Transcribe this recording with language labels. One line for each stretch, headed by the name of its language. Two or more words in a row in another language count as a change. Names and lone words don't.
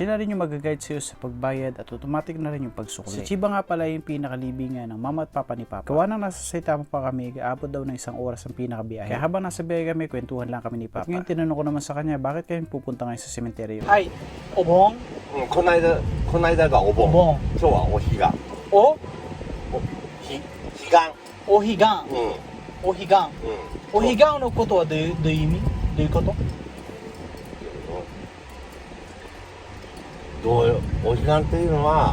Filipino: Machine na rin yung mag-guide sa'yo sa pagbayad at automatic na rin yung pagsukli. Si Chiba nga pala yung pinakalibingan ng mama at papa ni Papa. Gawa nang nasa Saitama pa kami, aabot daw ng 1 oras ang pinakabiyahe. Kaya habang nasa biyahe kami, kwentuhan lang kami ni Papa. At ngayon tinanong ko naman sa kanya, bakit kayo pupunta ngayon sa sementeryo?
Japanese: はい、お盆この間がお盆。お盆今日はお彼岸。お彼岸。お彼岸うん。お彼岸うん。お彼岸のことはどういう意味どういうことどうよ、お彼岸っていうのは、